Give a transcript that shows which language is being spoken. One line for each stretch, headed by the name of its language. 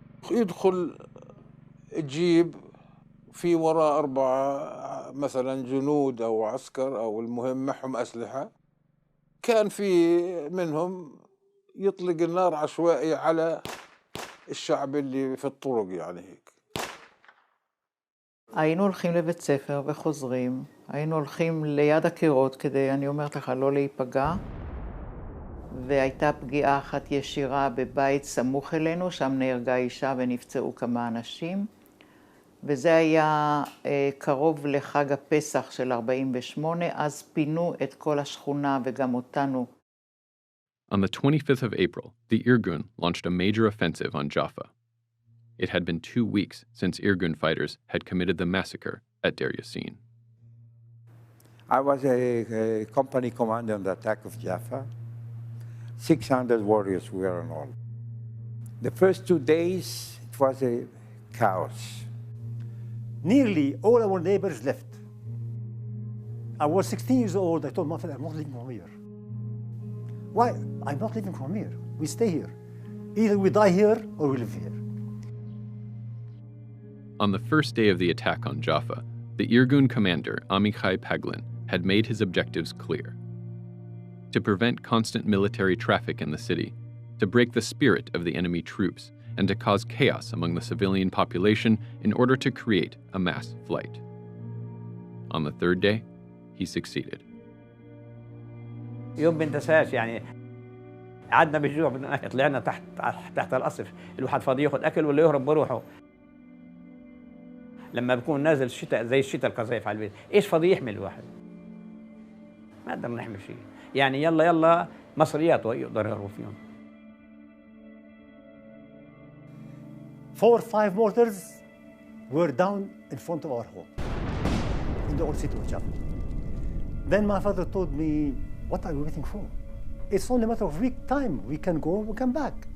Arabic: يدخل الجيب في وراء 4 مثلا جنود أو عسكر أو المهم معهم أسلحة. كان في منهم يطلق النار عشوائي على الشعب اللي في الطرق يعني هيك.
Hebrew: היינו הולכים לבית ספר וחוזרים, היינו הולכים ליד הקירות כדי, אני אומרת לך, לא להיפגע. והייתה פגיעה אחת ישירה בבית סמוך אלינו, שם נהרגה אישה ונפצעו כמה אנשים. וזה היה קרוב לחג הפסח של 48, אז פינו את כל השכונה וגם אותנו.
English: On the 25th of April, the Irgun launched a major offensive on Jaffa. It had been 2 weeks since Irgun fighters had committed the massacre at Dayr Yasin. I was a company commander on the attack of Jaffa. 600 warriors were in all. The first 2 days, it was a chaos. Nearly all our neighbors left. I was 16 years old. I told my father, I'm not leaving from here. Why? I'm not leaving from here. We stay here. Either we die here or we live here. On the first day of the attack on Jaffa, the Irgun commander, Amichai Paglin, had made his objectives clear. To prevent constant military traffic in the city, to break the spirit of the enemy troops, and to cause chaos among the civilian population in order to create a mass flight. On the third day, he succeeded.
Arabic: يوم بنتساش يعني قعدنا بالجوع بدنا ناكل طلعنا تحت القصف الواحد فاضي ياخذ اكل ولا يهرب بروحه لما بكون نازل الشتاء زي الشتاء القذايف على البيت ايش فاضي يحمل الواحد ما قدرنا نحمل شيء يعني يلا مصرياته يقدر يهربوا فيهم
English: 4 or 5 mortars were down in front of our home in the old city of Jaffa. Then my father told me, what are you waiting for? It's only a matter of week time. We can go, we come back.